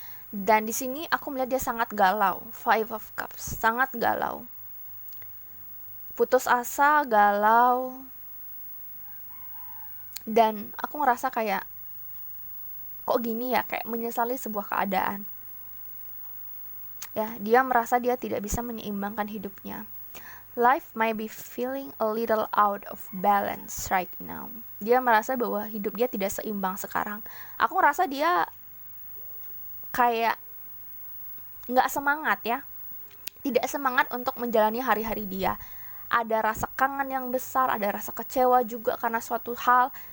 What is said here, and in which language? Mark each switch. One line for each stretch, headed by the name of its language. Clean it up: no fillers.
Indonesian: Dan di sini aku melihat dia sangat galau. Five of Cups, sangat galau, putus asa, galau, dan aku ngerasa kayak kok gini ya, kayak menyesali sebuah keadaan. Ya, dia merasa dia tidak bisa menyeimbangkan hidupnya.
English: Life might be feeling a little out of balance right now.
Indonesian: Dia merasa bahwa hidup dia tidak seimbang sekarang. Aku ngerasa dia kayak nggak semangat ya. Tidak semangat untuk menjalani hari-hari dia. Ada rasa kangen yang besar, ada rasa kecewa juga karena suatu hal.